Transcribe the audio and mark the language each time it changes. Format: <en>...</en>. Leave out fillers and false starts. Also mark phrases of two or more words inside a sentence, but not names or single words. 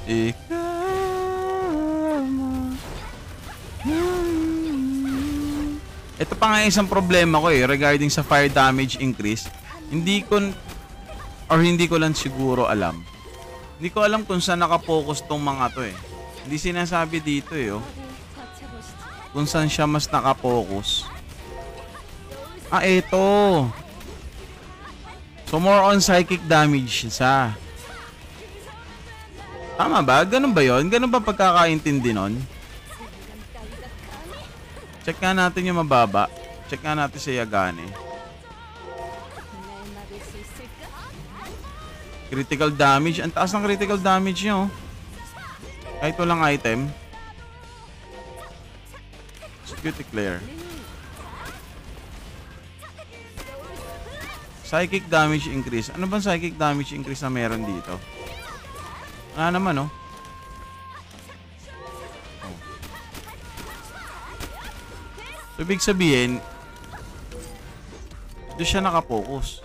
<tl>Ikaw mo. Ito pa nga isang problema ko regarding sa</tl> <en>fire damage increase.</en> <tl>Hindi ko lang siguro alam. Hindi ko alam kung saan nakapokus tong mga to Hindi sinasabi dito oh.</tl> <ko>어디 버텨보시지.</ko> <tl>Kung saan siya mas nakapokus. Ah, eto. So</tl> <en>more on psychic damage</en> <tl>siya. Tama ba? Ganun ba yun? Ganun ba pagkakaintindi nun? Check nga natin yung mababa. Check nga natin si Yagane.</tl> <ko>날 막을 수 있을까?</ko> <en>Critical damage.</en> <tl>Ang taas ng</tl> <en>critical damage</en> <tl>nyo. Kahit walang item.</tl> <en>Security clear. Psychic damage increase.</en> <tl>Ano bang</tl> <en>psychic damage increase</en> <tl>na meron dito? Wala naman So, ibig sabihin, doon siya nakapokus.</tl>